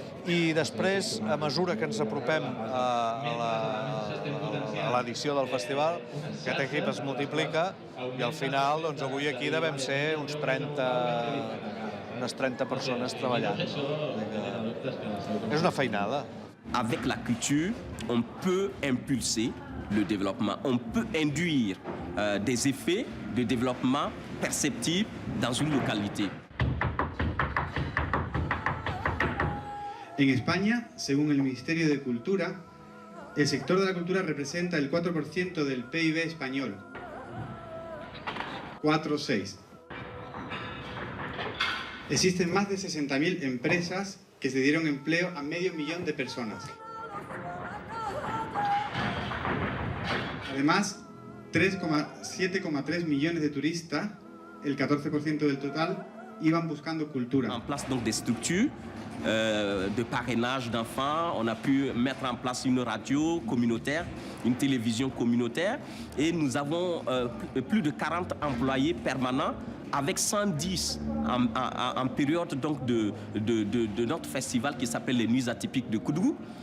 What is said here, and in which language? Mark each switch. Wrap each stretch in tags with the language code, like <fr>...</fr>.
<ca>I després, a mesura que ens apropem a l'edició del festival, aquest equip es multiplica i al final, doncs avui aquí devem ser unes 30 persones treballant. És una feinada.</ca> <fr>Avec la culture, on peut impulser le développement, on peut induire des effets de développement perceptibles dans une localité.</fr> <es>En España, según el Ministerio de Cultura, el sector de la cultura representa el 4% del PIB español. 4,6. Existen más de 60.000 empresas que se dieron empleo a 500.000 de personas. Además, 7,3 millones de turistas, el 14% del total, iban buscando cultura.</es> <fr>En place donc des structures de parrainage d'enfants, on a pu mettre en place une radio communautaire, une télévision communautaire et nous avons plus de 40 employés permanents avec 110 en période donc de notre festival qui s'appelle les Nuits atypiques de Koudougou.</fr>